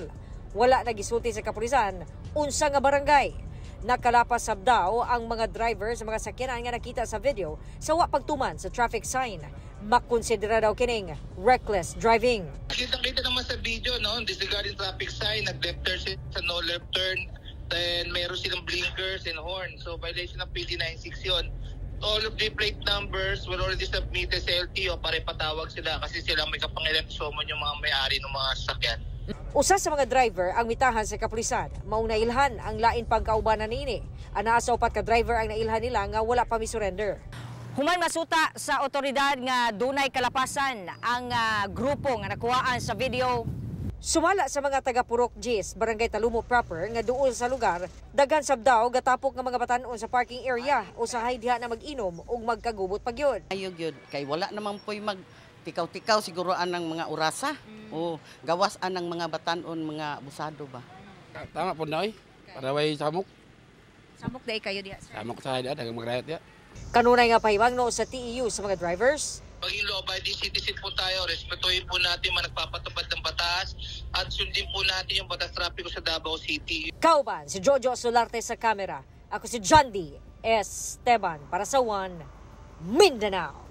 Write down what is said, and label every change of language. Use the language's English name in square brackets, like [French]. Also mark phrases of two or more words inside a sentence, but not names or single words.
[Cebuano] Wala na gisulti sa kapulisan unsa nga barangay. Nakalapas sab daw ang mga driver sa mga sakyanan nga nakita sa video sa wa pagtuman sa traffic sign. Makonsidera daw kining reckless driving. [Filipino] Kita naman sa video, no? [English] Disregarding traffic sign, [Filipino] nag-left turn sa [English] no left turn, [Filipino] then meron silang [English] blinkers and horn. [Filipino] So violation ng PD 96 yun. [English] All of the plate numbers were already submitted [Filipino] sa LTO para ipatawag sila kasi sila may kapangyarihan summon yung mga may-ari ng mga sasakyan. [Cebuano] Usa sa mga driver ang mitahan sa kapulisan, mao nailhan ang lain pang kaubanan niini. Ana sa upat ka driver ang nailhan nila nga wala pa mi-surrender. Human masuta sa otoridad nga dunay kalapasan ang grupo nga nakuhaan sa video. Sumala sa mga taga Purok Gis, Barangay Talumo proper nga duol sa lugar, daghan sab daw gatapok nga mga batan-on sa parking area usahay diha na mag-inom ug magkagubot pagyud. Ayog yun, kay wala naman po'y tikaw-tikaw siguro anang mga orasa o gawas anang mga batanon, mga abusado ba. Tama po na para way samok. Samok day kayo diha. Samok sa diha dagang magrayat diha. Kanunay nga pahimangno sa TEU sa mga drivers. [Filipino] Maging [English] law-abiding citizen [Filipino] po tayo, respetuhin po natin mga nagpapatupad ng batas at sundin po natin yung batas trapiko sa Davao City. [Cebuano] Kauban si Jojo Solarte sa kamera. Ako si John D. Esteban para sa One Mindanao.